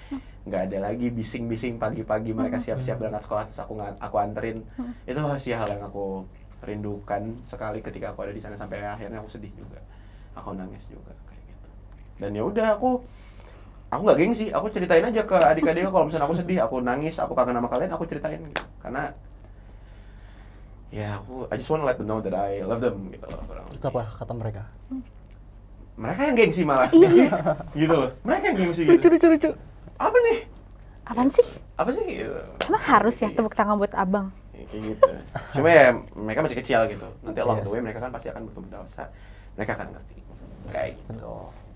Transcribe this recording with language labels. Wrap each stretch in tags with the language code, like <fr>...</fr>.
<id>Nggak ada lagi bising-bising pagi-pagi mereka siap-siap berangkat sekolah terus aku anterin. Itu masih hal yang aku rindukan sekali ketika aku ada di sana, sampai akhirnya aku sedih juga, aku nangis juga kayak gitu. Dan ya udah aku nggak gengsi, aku ceritain aja ke adik-adik kalau misalnya aku sedih, aku nangis, aku kangen sama kalian, aku ceritain gitu. Karena ya</id> <en>I just want to let them know that I love them</en> <id>gitu loh. Terus apa kata mereka? Mereka yang gengsi malah. Gitu loh. Mereka yang gengsi gitu. Lucu. Apa nih? Apaan sih? Apa sih gitu? Emang harus ya tepuk tangan buat abang? Kayak gitu. Cuma ya mereka masih kecil gitu. Nanti</id> <en>along the way</en> <id>mereka kan pasti akan bertumbuh dewasa. Mereka akan ngerti. Kayak gitu.</id>